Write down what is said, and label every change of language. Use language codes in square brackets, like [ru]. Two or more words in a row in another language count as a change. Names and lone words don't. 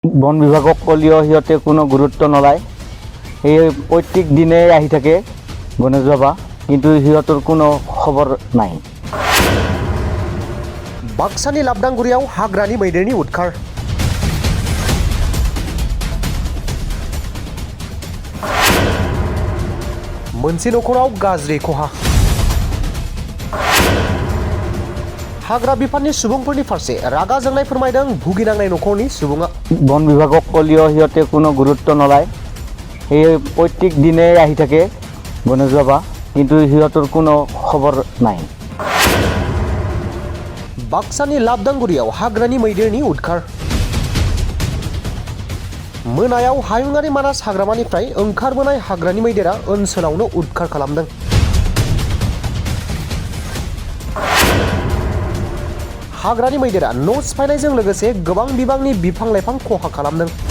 [as] বন বিভাগক কলিও সিহঁতে কোনো গুৰুত্ব নলয়। সেই প্ৰত্যেক দিনেই আহি থাকে গণেশ বাবা, কিন্তু সিহঁতৰ কোনো খবৰ নাই। [brx] बाक्सानि लाबदांगुरियाव हाग्रानि मैदेरनि उदखार। मोनसे नखराव गाज्रि खहा। हाग्रा बिफाननि सुबुंफोरनि फारसे रागा जोंनाय फोरमायदों भुगिनांनाय नखरनि सुबुङा। [as] বন বিভাগক কলিও সিহঁতে কোনো গুৰুত্ব নলয়। সেই প্ৰত্যেক দিনেই আহি থাকে গণেশ বাবা, কিন্তু সিহঁতৰ কোনো খবৰ নাই। [brx] बाक्सानि लाबदांगुरियाव हाग्रानि मैदेरनि उदखार। मोनायाव हायुङारि मानास हाग्रामानिफ्राय ओंखारबोनाय हाग्रानि मैदेरा ओनसोलावनो उदखार खालामदों। हाग्रानि मैदेरा न' सिफायनायजों लोगोसे गोबां बिबांनि बिफां लाइफां खहा खालामदों।